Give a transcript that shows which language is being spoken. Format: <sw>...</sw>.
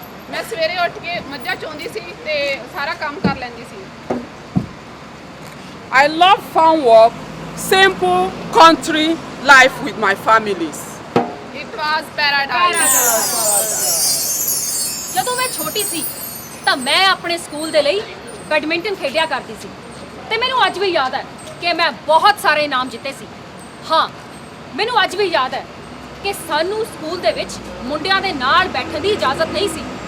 <pa>ਮੈਂ ਸਵੇਰੇ ਉੱਠ ਕੇ ਮੱਝਾਂ ਚੋਂਦੀ ਸੀ ਤੇ ਸਾਰਾ ਕੰਮ ਕਰ ਲੈਂਦੀ ਸੀ।</pa> <en>I love farm work, simple country life with my families. It was paradise.</en> <pa>ਜਦੋਂ ਮੈਂ ਛੋਟੀ ਸੀ ਤਾਂ ਮੈਂ ਆਪਣੇ ਸਕੂਲ ਦੇ ਲਈ ਬੈਡਮਿੰਟਨ ਖੇਡਿਆ ਕਰਦੀ ਸੀ ਤੇ ਮੈਨੂੰ ਅੱਜ ਵੀ ਯਾਦ ਹੈ ਕਿ ਮੈਂ ਬਹੁਤ ਸਾਰੇ ਇਨਾਮ ਜਿੱਤੇ ਸੀ। ਹਾਂ, ਮੈਨੂੰ ਅੱਜ ਵੀ ਯਾਦ ਹੈ ਕਿ ਸਾਨੂੰ ਸਕੂਲ ਦੇ ਵਿੱਚ ਮੁੰਡਿਆਂ ਦੇ ਨਾਲ ਬੈਠਣ ਦੀ ਇਜਾਜ਼ਤ ਨਹੀਂ ਸੀ।</pa>